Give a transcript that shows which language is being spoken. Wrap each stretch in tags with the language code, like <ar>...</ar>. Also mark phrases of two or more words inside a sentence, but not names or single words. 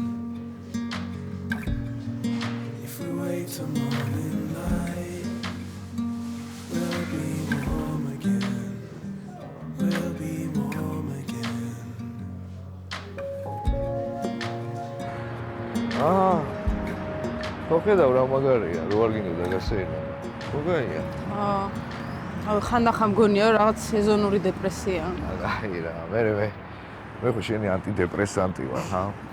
<en>If we wait till morning light, we'll be warm again. We'll be warm again.</en> <ka>ხოხედავ რა მაგარია, რო არ გინდა გასეირნა. როგორია? ხანდახან მგონია რაღაც სეზონური დეპრესია. აი რა, მე ხო შენი ანტიდეპრესანტი ვარ, ხა?</ka>